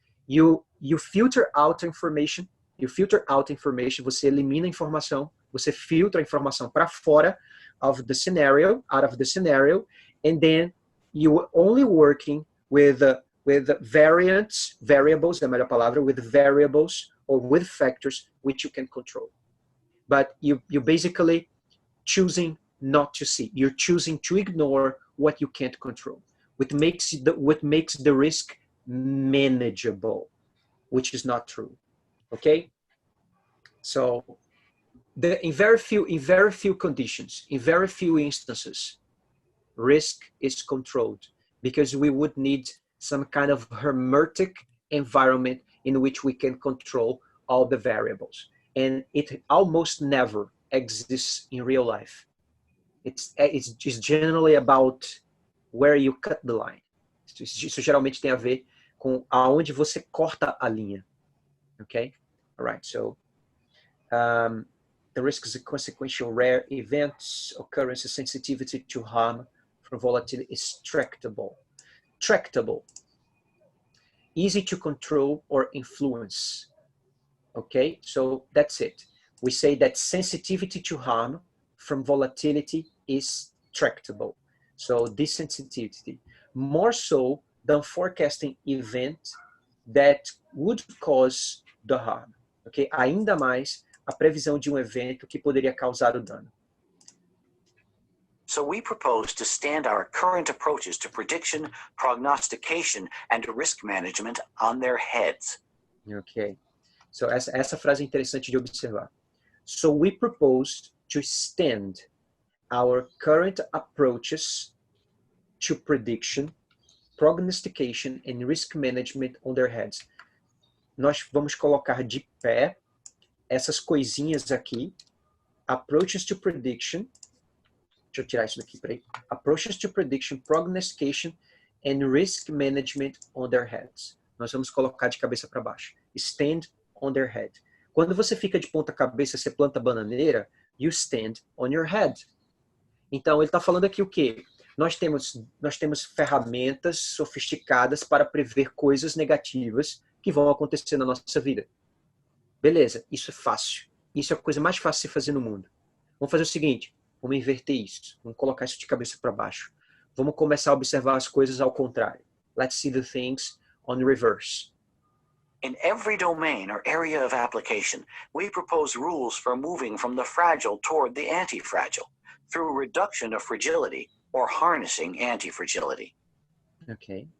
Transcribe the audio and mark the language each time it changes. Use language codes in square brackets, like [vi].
[en] You filter out information, [pt] você elimina a informação, você filtra a informação para fora [en] out of the scenario, and then you only working with variables, [pt] é a melhor palavra, [en] with variables or with factors which you can control. But you basically choosing not to see. You're choosing to ignore what you can't control, what makes the risk manageable, which is not true. Okay? So in very few conditions, in very few instances, risk is controlled, because we would need some kind of hermetic environment in which we can control all the variables. And it almost never exists in real life. It's just generally about where you cut the line. [pt] Isso geralmente tem a ver com aonde você corta a linha. Okay? [en] All right, so the risk is a consequential rare events, occurrence, sensitivity to harm from volatility is tractable. Tractable. Easy to control or influence. Okay, so that's it. We say that sensitivity to harm from volatility is tractable. So this sensitivity, more so than forecasting event that would cause the harm. [pt] Okay, ainda mais a previsão de evento que poderia causar o dano. [en] So we propose to stand our current approaches to prediction, prognostication, and risk management on their heads. Okay. [pt] So essa frase é interessante de observar. [en] So we propose to stand our current approaches to prediction, prognostication, and risk management on their heads. [pt] Nós vamos colocar de pé essas coisinhas aqui. [en] Approaches to prediction. [pt] Deixa eu tirar isso daqui, peraí. [en] Approaches to prediction, prognostication, and risk management on their heads. [pt] Nós vamos colocar de cabeça para baixo. [en] Stand on their head. [pt] Quando você fica de ponta cabeça, você planta bananeira, [en] you stand on your head. [pt] Então, ele está falando aqui o quê? Nós temos ferramentas sofisticadas para prever coisas negativas que vão acontecer na nossa vida. Beleza, isso é fácil. Isso é a coisa mais fácil de se fazer no mundo. Vamos fazer o seguinte, vamos inverter isso. Vamos colocar isso de cabeça para baixo. Vamos começar a observar as coisas ao contrário. [en] Let's see the things on reverse. In every domain or area of application, we propose rules for moving from the fragile toward the anti-fragile through reduction of fragility or harnessing anti-fragility. Okay.